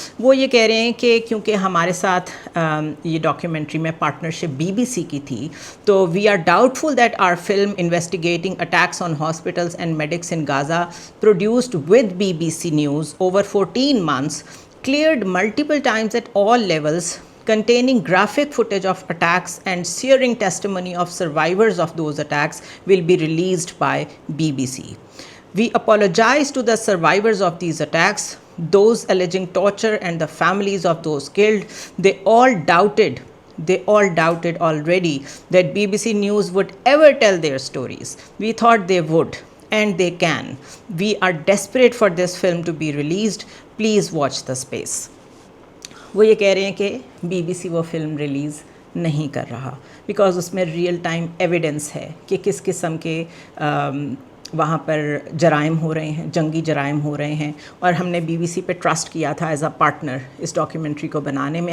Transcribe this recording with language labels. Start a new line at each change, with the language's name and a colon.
Urdu: وہ یہ کہہ رہے ہیں کہ کیونکہ ہمارے ساتھ یہ ڈاکیومنٹری میں پارٹنرشپ BBC کی تھی,
English: تو we are doubt fill that are film investigating attacks on hospitals and Maddox in غازہ produced with BBC News over 14 months cleared multiple times at all levels, containing graphic footage of attacks and searing testimony of survivors of those attacks, will be released by BBC. We apologize to the survivors of these attacks, those alleging torture and the families of those killed. They all doubted already that BBC News would ever tell their stories. We thought they would. And they can. We are desperate for this film to be released. Please watch the space.
Urdu: وہ یہ کہہ رہے ہیں کہ BBC وہ film release نہیں کر رہا بیکاز اس میں ریئل ٹائم ایویڈنس ہے کہ کس قسم کے وہاں پر جرائم ہو رہے ہیں, جنگی جرائم ہو رہے ہیں. اور ہم نے BBC پہ ٹرسٹ کیا تھا
English: as a partner
Urdu: اس documentary کو بنانے میں.